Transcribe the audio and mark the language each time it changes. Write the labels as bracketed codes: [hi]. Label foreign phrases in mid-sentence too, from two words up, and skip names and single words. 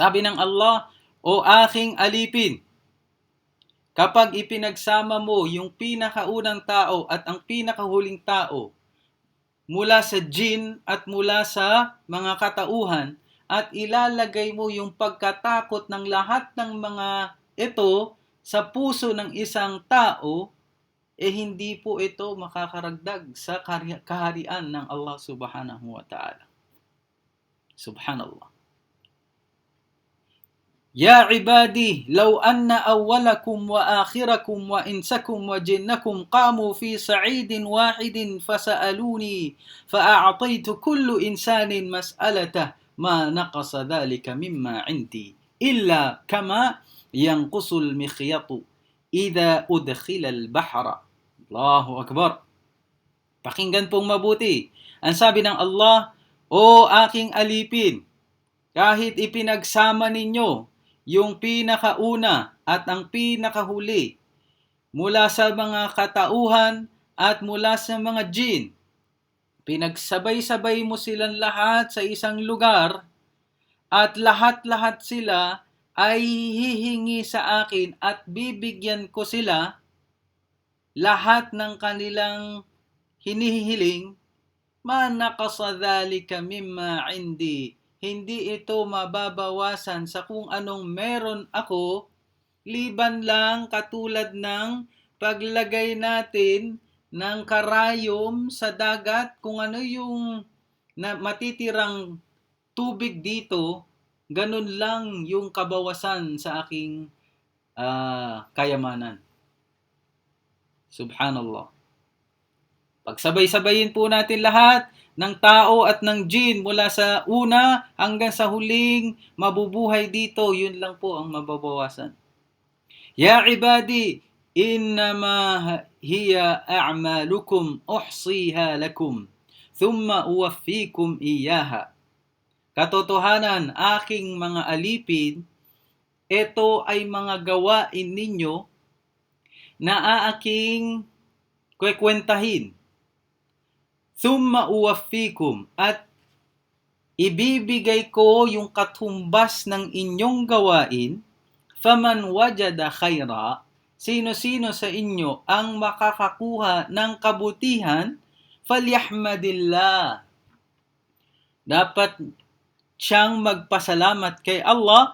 [tl] Sabi ng Allah, o aking alipin, Kapag ipinagsama mo yung pinakaunang tao at ang pinakahuling tao mula sa jin at mula sa mga katauhan at ilalagay mo yung pagkatakot ng lahat ng mga ito sa puso ng isang tao, hindi po ito makakaragdag sa kaharian ng Allah [ar] سبحانه وتعالى. [tl] Subhanallah. [ar] يا عبادي، لو أن أولكم وآخركم وإنسكم وجنكم قاموا في صعيد واحد فسألوني فأعطيت كل إنسان مسألته ما نقص ذلك مما عندي إلا كما ينقص المخيط إذا أدخل البحر. الله أكبر. [tl] Pakinggan pong mabuti. Ang sabi ng Allah, O aking alipin, kahit ipinagsama ninyo yung pinakauna at ang pinakahuli mula sa mga katauhan at mula sa mga jin, pinagsabay-sabay mo silang lahat sa isang lugar at lahat-lahat sila ay hihingi sa akin at bibigyan ko sila lahat ng kanilang hinihiling, [ar] ما نقص ذلك مما عندي. [tl] Hindi ito mababawasan sa kung anong meron ako, liban lang katulad ng paglagay natin ng karayom sa dagat, kung ano yung matitirang tubig dito, ganun lang yung kabawasan sa aking kayamanan. Subhanallah. Pagsabay-sabayin po natin lahat ng tao at ng jin mula sa una hanggang sa huling mabubuhay dito, yun lang po ang mababawasan. [ar] يا عبادي، إنما هي أعمالكم أحصيها لكم ثم أوفيكم إياها. [tl] Katotohanan, aking mga alipin, ito ay mga gawain ninyo na aaking kwekwentahin. [ar] ثم أوفيكم, [tl] at ibibigay ko yung katumbas ng inyong gawain. [ar] فمن وجد خيرا, [tl] sino-sino sa inyo ang makakakuha ng kabutihan, falyahmadillah. Dapat siyang magpasalamat kay Allah.